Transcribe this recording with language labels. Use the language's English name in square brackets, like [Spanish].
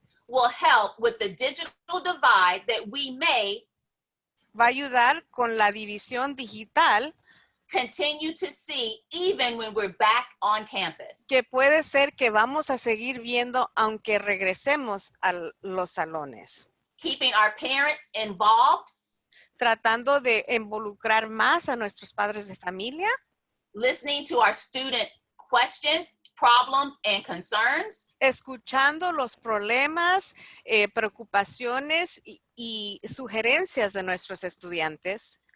[English] will help with the digital divide that we may [Spanish] va a ayudar con la división digital [English] continue to see even when we're back on campus. [Spanish] que puede ser que vamos a seguir viendo aunque regresemos a los salones. [English] Keeping our parents involved, [Spanish] Tratando de involucrar más a nuestros padres de familia, [English] listening to our students' questions, problems, and concerns, [Spanish] escuchando los problemas, preocupaciones y sugerencias de nuestros estudiantes